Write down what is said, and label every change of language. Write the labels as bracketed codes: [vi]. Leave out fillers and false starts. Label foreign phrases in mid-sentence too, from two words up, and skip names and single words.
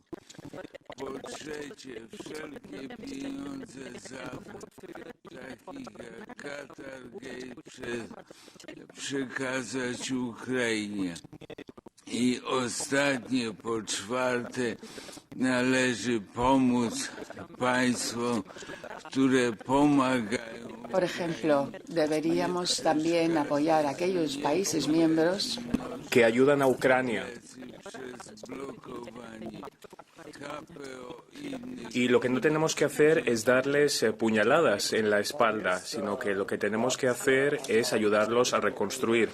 [pl] Po trzecie, wszelkie pieniądze z afer, takich jak Qatargate, przekazać Ukrainie. I ostatnie, po czwarte, należy pomóc państwom, które pomagają. [es] Por ejemplo, deberíamos también apoyar a aquellos países miembros que ayudan a Ucrania. Y lo que no tenemos que hacer es darles puñaladas en la espalda, sino que lo que tenemos que hacer es ayudarlos a reconstruir.